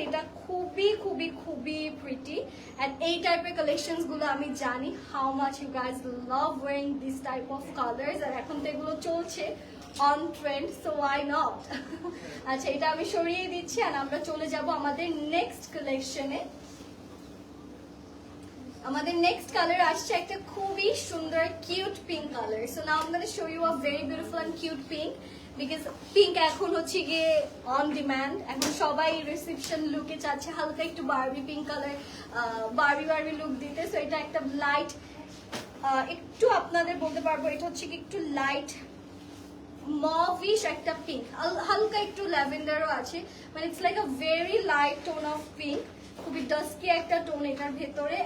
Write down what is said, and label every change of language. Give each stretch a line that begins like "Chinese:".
Bangla: এটা খুবই খুবই খুবই প্রিটি and এই টাইপের কালেকশনস গুলো আমি জানি
English: how much you guys love wearing this type of colors,
Bangla: আর এখন তো এগুলো চলছে
English: on trend, so why not?
Bangla: আচ্ছা, এটা আমি সরিয়ে দিচ্ছি আর আমরা চলে যাব আমাদের নেক্সট কালেকশনে। আমাদের নেক্সট কালার আসছে একটা খুবই সুন্দর cute pink colour.
English: so now I'm going to show you a very beautiful and cute pink, because
Bangla: pink এখন হচ্ছে গিয়ে
English: On demand.
Bangla: এখন সবাই রিসেপশন লুকে চাচ্ছে হালকা একটু Barbie pink colour, Barbie look দিতে। সো এটা একটা লাইট, একটু আপনাদের বলতে পারবো এটা হচ্ছে কি একটু লাইট মভিশ একটা পিঙ্ক, হালকা একটু ল্যাভেন্ডারও আছে, মানে
English: it's like a very light tone of pink,
Bangla: খুবই ডাস্কি একটা টোন এটার ভেতরে।